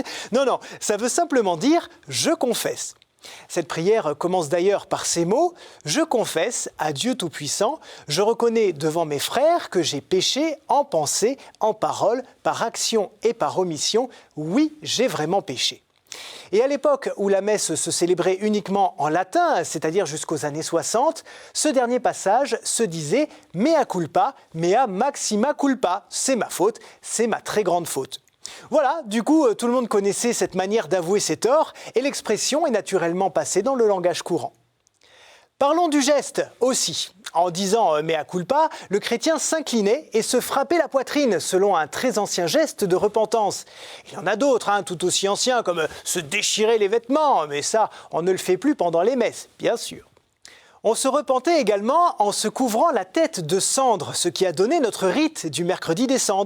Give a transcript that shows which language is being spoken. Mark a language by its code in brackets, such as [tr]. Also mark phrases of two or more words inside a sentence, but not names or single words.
[fr] Non, ça veut simplement dire « je confesse ». Cette prière commence d'ailleurs par ces mots « Je confesse à Dieu Tout-Puissant, je reconnais devant mes frères que j'ai péché en pensée, en parole, par action et par omission. Oui, j'ai vraiment péché ». Et à l'époque où la messe se célébrait uniquement en latin, c'est-à-dire jusqu'aux années 60, ce dernier passage se disait « [la] mea culpa, mea maxima culpa ». [fr] C'est ma faute, c'est ma très grande faute. Voilà, du coup, tout le monde connaissait cette manière d'avouer ses torts et l'expression est naturellement passée dans le langage courant. Parlons du geste aussi. En disant « [la] mea culpa », [fr] le chrétien s'inclinait et se frappait la poitrine selon un très ancien geste de repentance. Il y en a d'autres, tout aussi anciens, comme se déchirer les vêtements, mais ça, on ne le fait plus pendant les messes, bien sûr. On se repentait également en se couvrant la tête de cendre, ce qui a donné notre rite du mercredi des cendres.